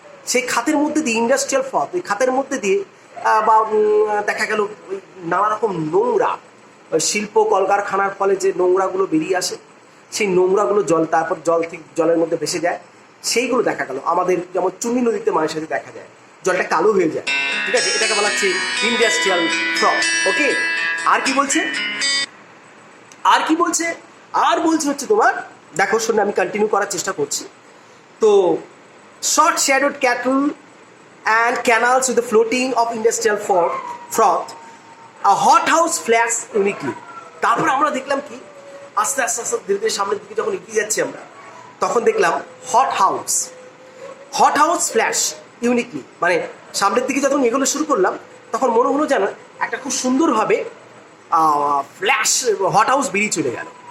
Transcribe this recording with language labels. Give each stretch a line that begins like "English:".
Bangla: সেই খাতের মধ্যে দিয়ে ইন্ডাস্ট্রিয়াল ফ্রথ, ওই খাতের মধ্যে দিয়ে বা দেখা গেল ওই নানা রকম নোংরা, শিল্প কলকারখানার ফলে যে নোংরাগুলো বেরিয়ে আসে, সেই নোংরাগুলো তারপর জলের মধ্যে ভেসে যায়, সেইগুলো দেখা গেল। আমাদের যেমন চুনি নদীতে মাঝে সাথে দেখা যায়, জলটা কালো হয়ে যায়, ঠিক আছে, এটাকে বলা হচ্ছে ইন্ডাস্ট্রিয়াল ফ্রথ। ওকে, আর কি বলছে আর বলছে হচ্ছে তোমার, দেখো শুনে আমি কন্টিনিউ করার চেষ্টা করছি।
English: তো short shadowed cattle and canals with the floating of industrial froth, a hothouse flash uniquely.
Bangla: তারপর আমরা দেখলাম কি, আস্তে আস্তে ধীরে ধীরে সামনের দিকে যখন এগিয়ে যাচ্ছি আমরা, তখন দেখলাম
English: hot house flash uniquely,
Bangla: মানে সামনের দিকে যখন এগুলো শুরু করলাম তখন মনে হলো যেন একটা খুব সুন্দরভাবে ফ্ল্যাশ হট হাউস বেরিয়ে চলে গেল।